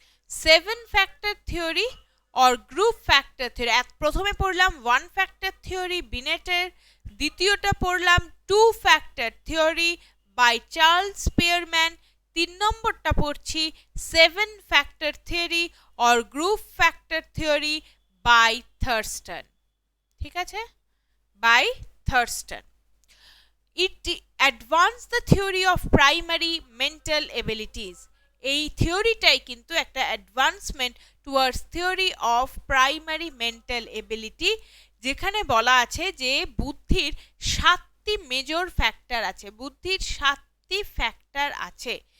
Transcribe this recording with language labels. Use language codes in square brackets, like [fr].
[en] 7 factor theory or group factor theory, [bn] প্রথমে পড়লাম [en] 1 factor theory বিনেটের, দ্বিতীয়টা পড়লাম 2 factor theory by Charles Spearman, [bn] 3 নম্বরটা পড়ছি [en] 7 factor theory or group factor theory by Thurston। [bn] ঠিক আছে, by Thurston. [en] It advanced the theory of primary mental abilities. [bn] এই থিওরিটাই কিন্তু একটা [en] advancement towards theory of primary mental ability, [bn] যেখানে বলা আছে যে বুদ্ধির 7টি মেজর ফ্যাক্টর আছে, বুদ্ধির 7টি ফ্যাক্টর আছে।